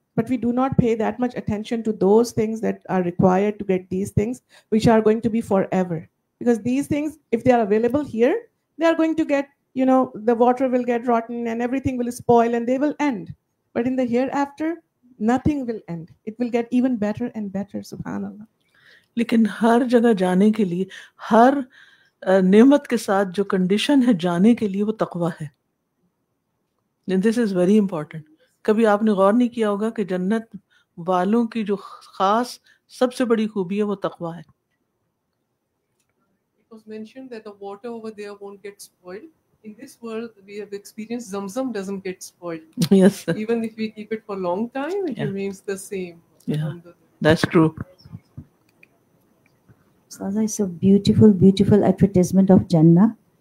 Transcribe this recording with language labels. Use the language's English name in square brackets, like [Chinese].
[English] But we do not pay that much attention to those things that are required to get these things, which are going to be forever. Because these things, if they are available here, they are going to get, the water will get rotten and everything will spoil and they will end. But in the hereafter, nothing will end. It will get even better and better, subhanallah. [Urdu] لیکن ہر جگہ جانے کے لیے، ہر نعمت کے ساتھ جو condition ہے جانے کے لیے، وہ تقویٰ ہے۔ [English] This is very important. [Urdu] کبھی آپ نے غور نہیں کیا ہوگا کہ جنت والوں کی جو خاص سب سے بڑی خوبی ہے وہ تقویٰ ہے۔ [English] It was mentioned that the water over there won't get spoiled. In this world, we have experienced Zamzam doesn't get spoiled. Yes, sir. Even if we keep it for a long time, it remains the same. Yeah, that's true. Saza, it's a beautiful, beautiful advertisement of Jannah.